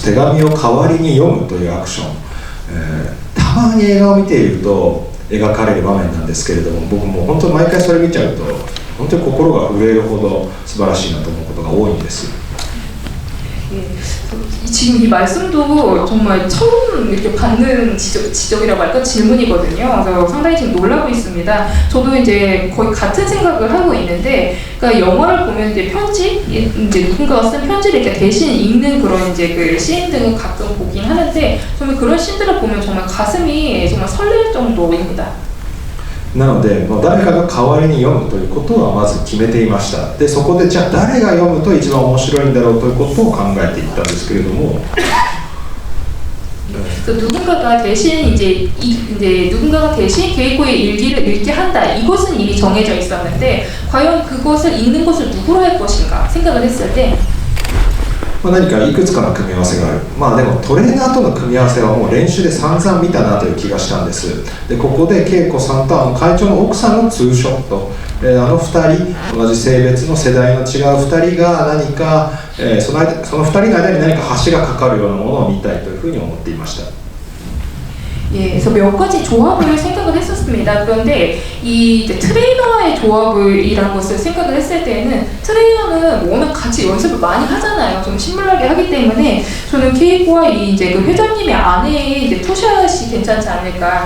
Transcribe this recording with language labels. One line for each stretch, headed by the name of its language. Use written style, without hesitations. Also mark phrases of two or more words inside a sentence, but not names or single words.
Japanese: 手紙を代わりに読むというアクション、たまに映画を見ていると描かれる場面なんですけれども僕も本当に毎回それ見ちゃうと本当に心が震えるほど素晴らしいなと思うことが多いんです。
Korean: 지금 이 말씀도 정말 처음 이렇게 받는 지적이라고 할까 질문이거든요. 그래서 상당히 지금 놀라고 있습니다. 저도 이제 거의 같은 생각을 하고 있는데, 그러니까 영화를 보면 이제 편지, 이제 누군가가 쓴 편지를 이렇게 대신 읽는 그런 이제 그 씬 등을 가끔 보긴 하는데, 정말 그런 씬들을 보면 정말 가슴이 정말 설렐 정도입니다.
Japanese: なので、誰かが代わりに読むということはまず決めていました。でそこでじゃあ誰が読むと一番面白いんだろうということを考えていったんですけれども
Korean: 누군가가 대신 이제 누군가가 대신 케이코의 일기를 읽게 한다. 이것은 이미 정해져 있었는데 과연 그것을 읽는 것을 누구로 할 것인가 생각을 했을 때
Japanese: 何かいくつかの組み合わせがある。でもトレーナーとの組み合わせはもう練習で散々見たなという気がしたんです。でここで恵子さんと会長の奥さんのツーショット、2人同じ性別の世代の違う2人が何か、その2人の間に何か橋がかかるようなものを見たいというふうに思っていました。
Korean: 예, 그래서 몇 가지 조합을 생각을 했었습니다. 그런데 이 트레이너와의 조합이라는 것을 생각을 했을 때는 트레이너는 워낙 같이 연습을 많이 하잖아요. 좀 신물나게 하기 때문에 저는 케이코와 이제 그 회장님의 아내의 이제 투샷이 괜찮지 않을까.